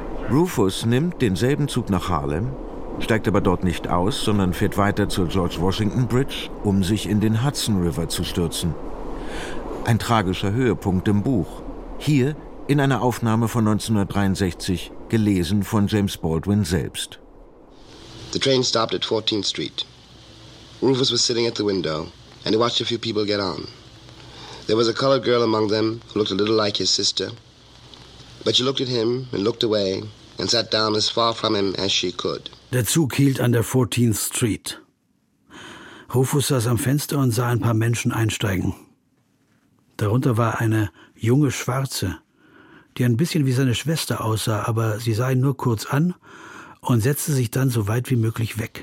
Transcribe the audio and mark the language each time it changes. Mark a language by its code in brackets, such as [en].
[de] Rufus nimmt denselben Zug nach Harlem, steigt aber dort nicht aus, sondern fährt weiter zur George Washington Bridge, um sich in den Hudson River zu stürzen. Ein tragischer Höhepunkt im Buch. Hier in einer Aufnahme von 1963, gelesen von James Baldwin selbst. [en] The train stopped at 14th Street. Rufus was sitting at the window, and he watched a few people get on. There was a colored girl among them who looked a little like his sister, but she looked at him and looked away and sat down as far from him as she could. [de] Der Zug hielt an der 14th Street. Rufus saß am Fenster und sah ein paar Menschen einsteigen. Darunter war eine junge Schwarze, die ein bisschen wie seine Schwester aussah, aber sie sah ihn nur kurz an und setzte sich dann so weit wie möglich weg.